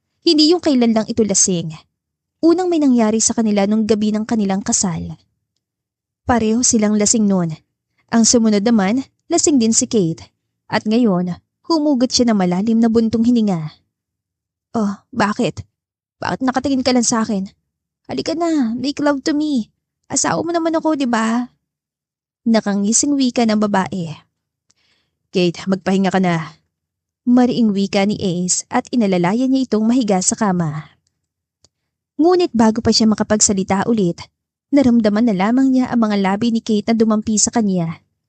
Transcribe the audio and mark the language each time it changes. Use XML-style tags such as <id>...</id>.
<tl>Hindi yung kailan lang ito lasing. Unang may nangyari sa kanila nung gabi ng kanilang kasal. Pareho silang lasing noon. Ang sumunod naman, lasing din si Kate. At ngayon, humugot siya ng malalim na buntong hininga. Oh, bakit? Bakit nakatingin ka lang sa akin? Halika na,</tl> <en>make love to me.</en> <tl>Asawa mo naman ako, di ba? Nakangising wika ng babae. Kate, magpahinga ka na. Mariing wika ni Ace at inalalayan niya itong mahiga sa kama. Ngunit bago pa siya makapagsalita ulit, naramdaman na lamang niya ang mga labi ni Kate na dumampi sa kanya.</tl>